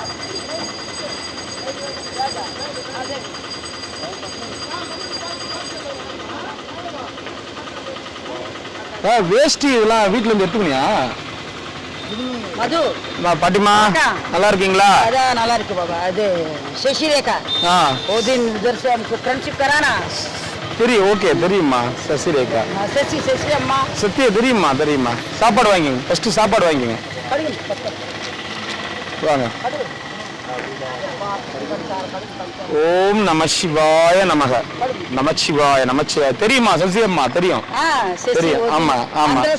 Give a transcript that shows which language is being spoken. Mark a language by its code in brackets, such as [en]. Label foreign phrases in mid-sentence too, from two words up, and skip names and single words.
[ta] வேஷ்டி இதெல்லாம் வீட்டுல இருந்து எடுத்துக்கணியா? மது பாட்டிமா நல்லா இருக்கீங்களா? அதான் நல்லா இருக்கு பாபா. அது சசிரேகா. [hi] वो दिन उधर से हमको फ्रेंडशिप कराना. [ta] தெரியும். ஓகே தெரியுமா சசிரேகா. சசி சசி அம்மா. சத்திய தெரியுமா தெரியுமா. சாப்பாடு வாங்கிங்க. ஃபர்ஸ்ட் சாப்பாடு வாங்கிங்க. [sa] வாங்க. ॐ नमः शिवाय नमः. नमःशिवाय नमःशिवाय. [ta] தெரியுமா சசி அம்மா? தெரியும் தெரியும். ஆமா ஆமா.